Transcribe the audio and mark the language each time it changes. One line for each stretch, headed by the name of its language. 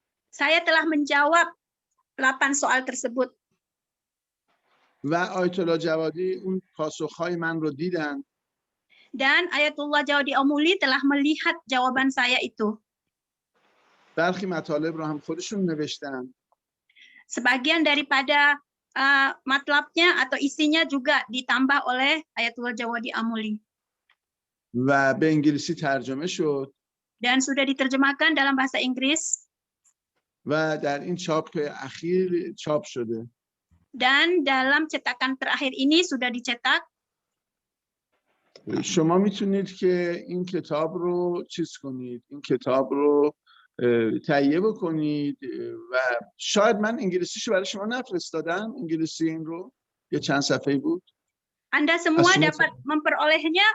Indonesian: Saya telah menjawab 8 soal tersebut.
Persian: و آیت الله جوادی اون پاسخهای من رو دیدن.
Indonesian: Dan Ayatullah Jawadi Amuli telah melihat jawaban saya itu.
Persian: برخی مطالب رو هم خودشون نوشتن.
Indonesian: Sebagian daripada matlabnya atau isinya juga ditambah oleh Ayatullah Jawadi Amuli.
Persian: و به انگلیسی ترجمه شد.
Indonesian: Dan sudah diterjemahkan dalam bahasa Inggris.
Persian: و در این چاپ اخیر چاپ شده.
Indonesian: Dan dalam cetakan terakhir ini sudah dicetak.
Persian: شما میتونید که این کتاب رو چیز کنید، این کتاب رو تهیه بکنید و شاید من انگلیسیشو برای شما نفرستادم، انگلیسی این رو یه چند صفحه‌ای بود.
Indonesian: Anda semua dapat memperolehnya.